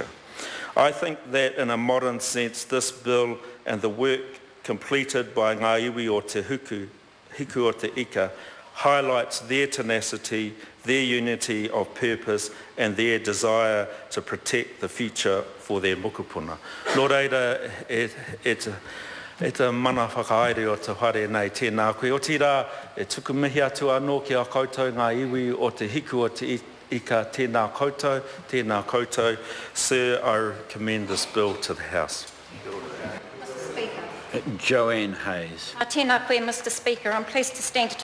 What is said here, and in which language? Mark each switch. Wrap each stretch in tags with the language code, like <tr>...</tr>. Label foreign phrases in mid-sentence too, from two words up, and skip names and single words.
<en>I think that in a modern sense, this bill and the work completed by</en> <mi>ngā iwi o Te Hiku o Te Ika</mi> <en>highlights their tenacity, their unity of purpose and their desire to protect the future for their mokopuna.</en> <mi>Nō reira, E te mana whakaere o te whare nei tēnā koe. O tira, e tuku mihi atu anō ki a koutou ngā iwi o te hiku o te ika tēnā koutou.</mi> <en>Sir, I recommend this bill to the House. Mr. Speaker. Joanne Hayes.</en> <mi>Tēnā koe,</mi> <en>Mr. Speaker. I'm pleased to stand to</en>